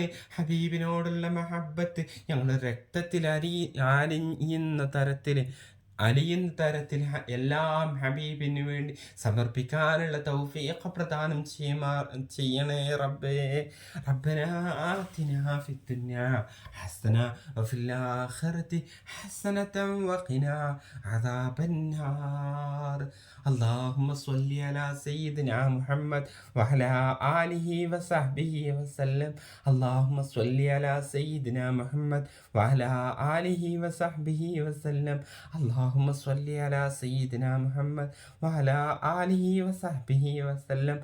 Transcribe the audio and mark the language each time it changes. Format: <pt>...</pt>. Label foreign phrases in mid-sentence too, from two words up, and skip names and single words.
<ml>ഹബീബിനോടുള്ള മഹബത്ത് ഞങ്ങളുടെ രക്തത്തിൽ അലിയുന്ന തരത്തിൽ എല്ലാം ഹബീബിന് വേണ്ടി സമർപ്പിക്കാനുള്ള തൗഫീഖ് പ്രദാനം ചെയ്യണേ റബ്ബേ.</ml> <ar>ربنا آتنا في الدنيا حسنة وفي الآخرة حسنة وقنا عذاب النار. اللهم صل على سيدنا محمد وعلى آله وصحبه وسلم. اللهم صل على سيدنا محمد وعلى آله وصحبه وسلم. اللهم صل على سيدنا محمد وعلى آله وصحبه وسلم.</ar>